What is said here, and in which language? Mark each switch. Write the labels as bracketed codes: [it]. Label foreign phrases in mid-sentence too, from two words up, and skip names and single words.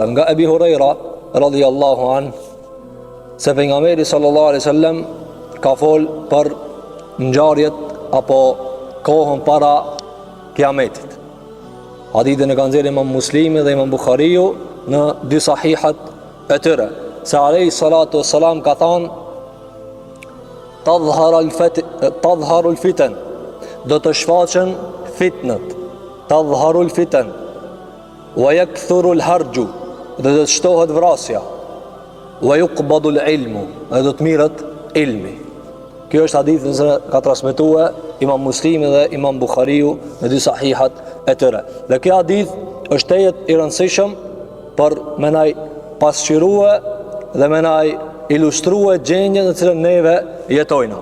[sq] Nga Ebi Hurajra [ar] رضي الله عن, [sq] se pejgamberi [ar] صلى الله عليه وسلم [sq] ka fol për ngjarjet apo kohën para Kiametit. Hadithin e kanë nxjerrë Imam Muslimi dhe Imam Buhariu në dy sahihat e tyre, se [ar] عليه الصلاة والسلام [sq] ka thënë [ar] تظهر الفتن, [sq] do të shfaqen fitnat, [ar] تظهر الفتن ويكثر الهرج, [sq] do të shtohet vrasja, [ar] ويقبض العلم, [sq] do të mirët ilmi. Kjo është hadithin që ka transmetuar Imam Muslimi dhe Imam Buhariu në dy sahihat e tyre. Dhe kjo hadith është tejet I rëndësishëm për me nai pasqyrue dhe me nai ilustrue gjendjen në cilën neve jetojna.